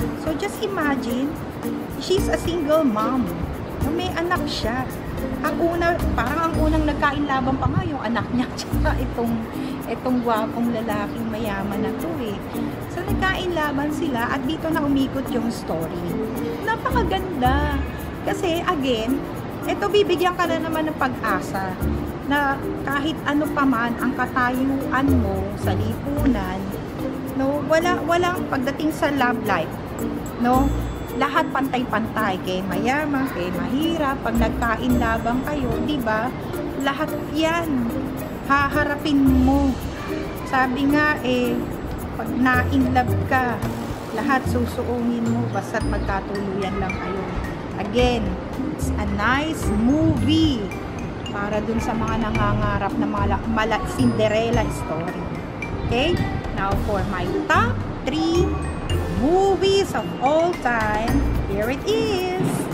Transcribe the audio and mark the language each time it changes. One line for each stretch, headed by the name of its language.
English: So, just imagine, she's a single mom.
Filipino: May anak siya. Parang ang unang nagkainlaban pa nga yung anak niya tsaka itong gwapong lalaking mayaman na to So, nagkainlaban sila at dito na umikot yung story. Napakaganda. Kasi, again, ito bibigyan ka na naman ng pag-asa na kahit ano pa man ang katayuan mo sa lipunan, no, walang pagdating sa love life, no, lahat pantay-pantay, kay mayaman, kay mahirap, pag nagkain labang kayo, di ba? Lahat yan haharapin mo. Sabi nga pag na-inlove ka, lahat susuungin mo basta't magkatuluyan lang kayo.
English: Again, it's a nice movie
Filipino: para dun sa mga nangangarap na mga Cinderella story.
English: Okay? Now for my top 3 movies of all time, here it is.